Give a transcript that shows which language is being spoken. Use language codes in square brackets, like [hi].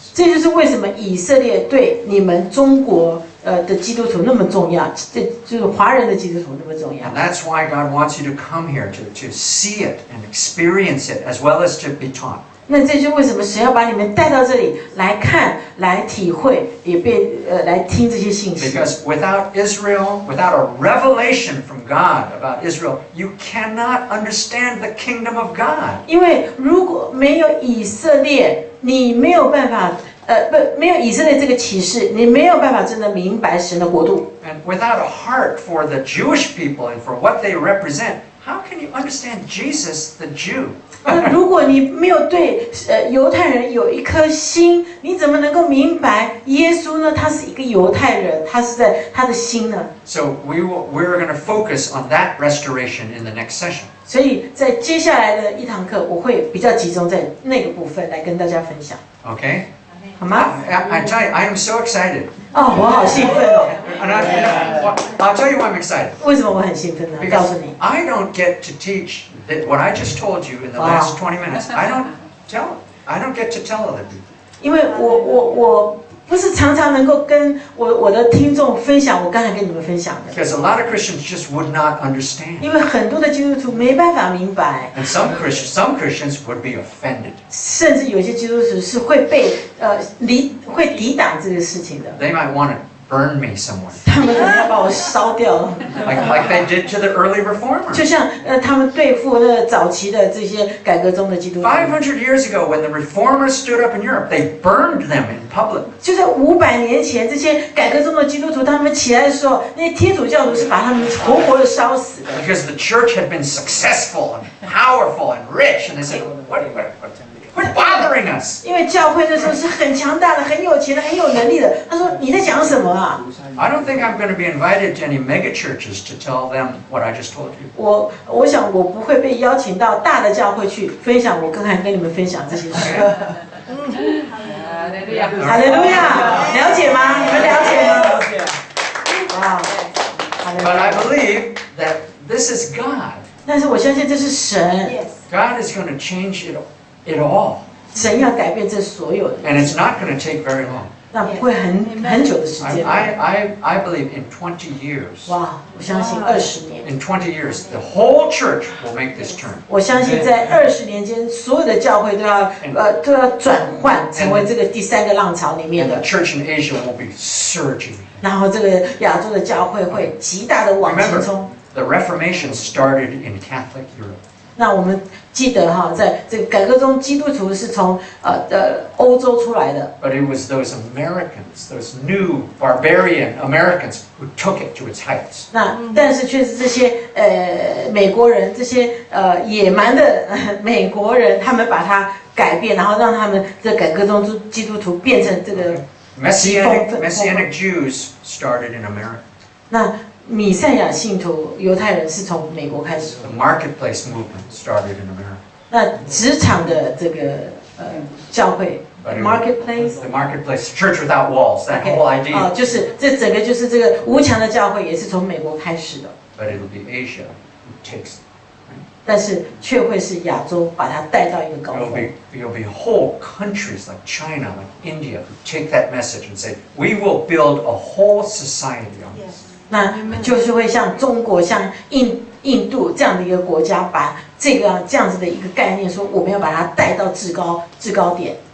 [zh] 这就是为什么以色列对你们中国的基督徒那么重要，这就是华人的基督徒那么重要。 [en] And that's why God wants you to come here to see it and experience it as well as to be taught. [zh] 那这就是为什么神要把你们带到这里来看、来体会，也来听这些信息。 [en] Because without Israel, without a revelation from God about Israel, you cannot understand the kingdom of God. [zh] 因为如果没有以色列，你没有办法，没有以色列这个启示，你没有办法真的明白神的国度。 [en] And without a heart for the Jewish people and for what they represent, how can you understand Jesus, the Jew? [zh] 那如果你没有对犹太人有一颗心，你怎么能够明白耶稣呢？他是一个犹太人，他是在他的心呢？ [en] So we're going to focus on that restoration in the next session. [zh] 所以在接下来的一堂课，我会比较集中在那个部分来跟大家分享， [en] Okay? [zh] 好吗？ [en] I tell you, I am so excited. [zh] 哦，我好兴奋哦！ [en] And I'll tell you why I'm excited. [zh] 为什么我很兴奋呢？告诉 [en] Because [zh] 你， [en] I don't get to teach what I just told you in the last 20 minutes. I don't get to tell other people. [zh] 因为我不是常常能够跟我的听众分享我刚才跟你们分享的， [en] Because a lot of Christians just would not understand. [zh] 因为很多的基督徒没办法明白， [en] And some Christians would be offended. [zh] 甚至有些基督徒是会被会抵挡这个事情的， [en] They might want to burn me somewhere. [zh] 他们可能要把我烧掉了， [en] Like they did to the early reformers. [zh] 就像他们对付那早期的这些改革中的基督徒。 [en] 500 years ago, when the reformers stood up in Europe, they burned them in public. [zh] 就在500年前，这些改革中的基督徒，他们起来的时候，那些天主教徒是把他们活活的烧死的。 [en] Because the church had been successful and powerful and rich. And they said, quit bothering us. [zh] 因为教会那时候是很强大的、很有钱的、很有能力的。他说：“你在讲什么啊？” [en] I don't think I'm going to be invited to any mega churches to tell them what I just told you. [zh] 我想我不会被邀请到大的教会去分享我刚才跟你们分享这些事。哈利路亚，了解吗？你们了解吗？哇，哈利路 [en] But I [zh] 亚。 [en] believe that this is God. [zh] 但是我相信这是神， [en] God is going to change it all. [zh] 神要改变这所有的， [en] And it's not going to take very long. [zh] 那不会很久的时间。 [en] I believe in 20 years. [zh] 哇，我相信20年。 [en] In 20 years, the whole church will make this turn. [zh] 我相信在20年间，所有的教会都要转换，成为这个第三个浪潮里面 [en] And the [zh] 的。 [en] church in Asia will be surging. [zh] 然后这个亚洲的教会会极大的往前冲。 [en] The Reformation started in Catholic Europe. [zh] 那我们记得哈，在这个改革中，基督徒是从欧洲出来的。 [en] But it was those Americans, those new barbarian Americans, who took it to its heights. [zh] 那但是却是这些美国人，这些野蛮的美国人，他们把它改变，然后让他们的改革中基督徒变成这个 [en] Messianic Jews started in America. [zh] 那弥赛亚信徒犹太人是从美国开始， [en] The marketplace movement started in America. [zh] 那职场的这个教会 marketplace。 [en] The marketplace, church without walls, that whole idea. [zh] 就是这整个就是这个无墙的教会也是从美国开始的， [en] But it'll be Asia who takes it. [zh] 但是却会是亚洲把它带到一个高峰。 [en] It'll be whole countries like China, like India, who take that message and say, we will build a whole society on this. [zh] 那就是会像中国、像印度这样的一个国家，把这样子的一个概念说，我们要把它带到制高点。